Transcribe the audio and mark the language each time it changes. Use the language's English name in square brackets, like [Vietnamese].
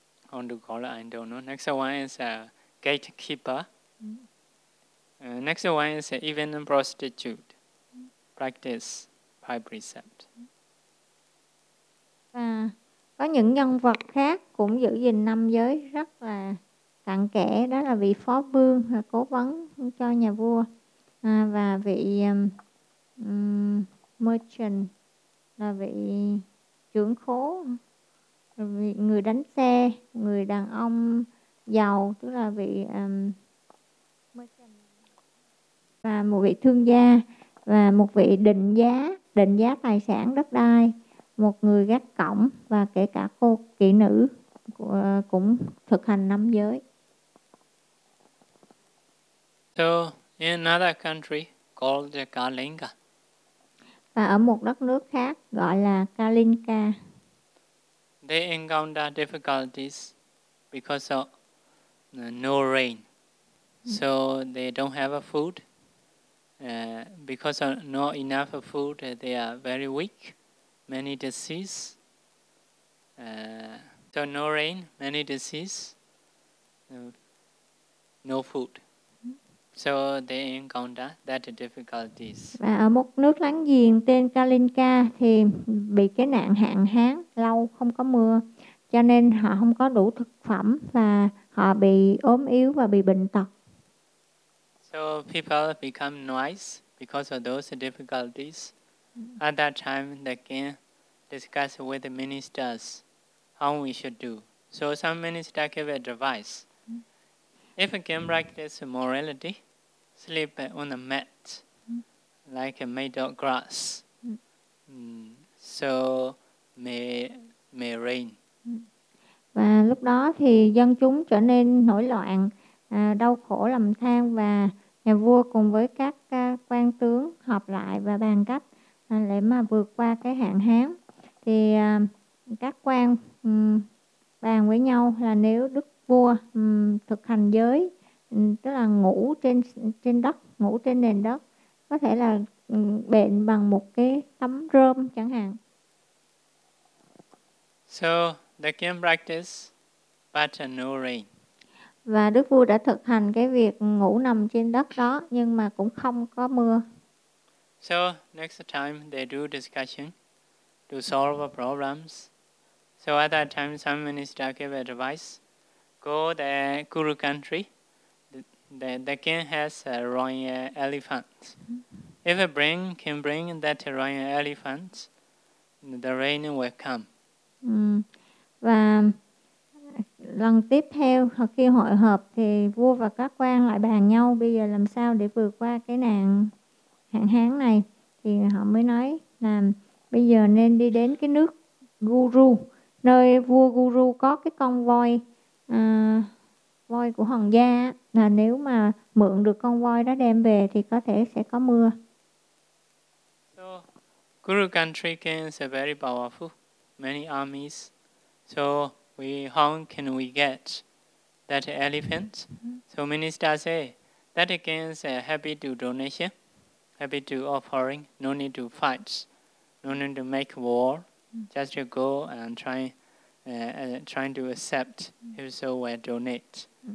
[English] How to call it? I don't know. Next one is a gatekeeper. Next one is even a prostitute. Practice. [Vietnamese] Và có những nhân vật khác cũng giữ gìn năm giới rất là cặn kẽ, đó là vị phó vương là cố vấn cho nhà vua, và vị merchant là vị trưởng khố, vị người đánh xe, người đàn ông giàu tức là vị merchant, và một vị thương gia, và một vị định giá tài sản đất đai, một người gác cổng, và kể cả cô kỹ nữ cũng thực hành năm giới. [English] So in another country called Kalinga. [Vietnamese] Và ở một đất nước khác gọi là Kalinga. [English] They encounter difficulties because of no rain. So they don't have food. Because of not enough food, they are very weak, many diseases. So no rain, many diseases, no food. So they encounter that difficulties. [Vietnamese] Và ở một nước láng giềng tên Kalinga thì bị cái nạn hạn hán lâu không có mưa, cho nên họ không có đủ thực phẩm và họ bị ốm yếu và bị bệnh tật. [English] So people become wise because of those difficulties. At that time, the king discussed with the ministers how we should do. So some ministers gave advice. If a game practice morality, sleep on a mat, like a made of grass, so may rain. [Vietnamese] Và lúc đó thì dân chúng trở nên nổi loạn, đau khổ lầm than, và nhà vua cùng với các quan tướng họp lại và bàn cách để mà vượt qua cái hạn hán. Thì các quan bàn với nhau là nếu đức vua thực hành giới, tức là ngủ trên đất, ngủ trên nền đất, có thể là bệnh bằng một cái tấm rơm chẳng hạn. [English] So the king practice but no rain. [Vietnamese] Và đức vua đã thực hành cái việc ngủ nằm trên đất đó nhưng mà cũng không có mưa. [English] So next time they do discussion to solve problems. So at that time some minister gave advice, go the Kuru country. The king has a royal elephant. If a bring can bring that royal elephant, the rain will come. [Vietnamese] Và lần tiếp theo khi hội họp thì vua và các quan lại bàn nhau bây giờ làm sao để vượt qua cái nạn hạn hán này, thì họ mới nói là bây giờ nên đi đến cái nước Guru, nơi vua Guru có cái con voi, voi của hoàng gia, là nếu mà mượn được con voi đó đem về thì có thể sẽ có mưa. [English] So Guru country is very powerful, many armies. So how can we get that elephant? So minister say that again is happy to donation, happy to offering, no need to fight, no need to make war, just to go and trying to accept if so will donate.